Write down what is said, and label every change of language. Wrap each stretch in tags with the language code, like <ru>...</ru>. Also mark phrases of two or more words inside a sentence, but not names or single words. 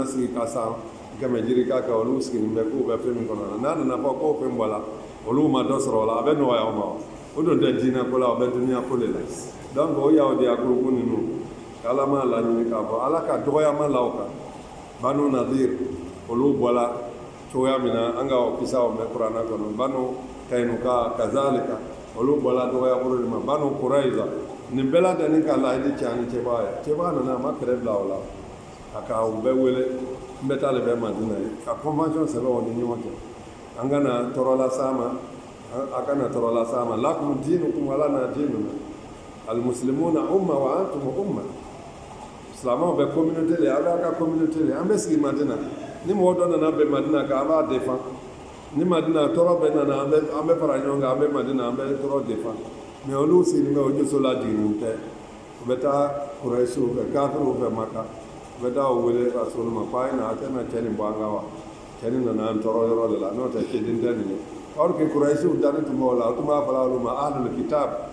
<bm>sigi ka san kɛmɛ jirika kɛ olu sigilen bɛ k'u bɛ fɛn min kɔnɔ n'a nana fɔ k'o fɛn bɔra olu ma dɔ sɔrɔ o la a bɛ nɔgɔya o ma o don tɛ diinɛ ko la o bɛ duniya ko de la donc o yahudiya gurupu ninnu ala m'a laɲini k'a fɔ ala ka dɔgɔyama la o kan banu nadir olu bɔla cogoya min na an ka o kisaw mɛn kuranna kɔnɔ banu kainuka kazalika olu bɔla dɔgɔyabolo de ma banu kuraiza nin bɛɛ lajɛlen ka laɲini cɛ ani cɛba ye cɛba nana a ma kɛrɛ bila o la a ka u bɛɛ wele n bɛ taa de bɛ madina ye ka convention sɛbɛn o ni ɲɔgɔn cɛ an kana tɔɔrɔ las'a ma a kana tɔɔrɔ las'a ma</bm> <ar>لكم دينكم ولنا ديننا المسلمون أمة وأنتم أمة</ar> <bm>silamɛw bɛ communauté le a b'a ka communauté le an bɛ sigi madina ni mɔgɔ dɔ nana bɛn madina kan an b'a défend ni madina tɔɔrɔ bɛ nana an bɛ fara ɲɔgɔn kan an bɛ madina an bɛ tɔɔrɔ défend mais olu sigilen bɛ o joso lajiginnen tɛ u bɛ taa kurɛsiw fɛ kafiriw fɛ maka u bɛ taa o wele rasulu ma ko a ye na a tɛ na cɛ nin bɔ an kan wa cɛ nin nana an tɔɔrɔ yɔrɔ de la n'o tɛ cɛden tɛ nin ye</bm> <fr>or que</fr> <bm>kurɛsiw dani tun b'o la o tun b'a fɔla olu ma</bm> <ar>أهل الكتاب</ar>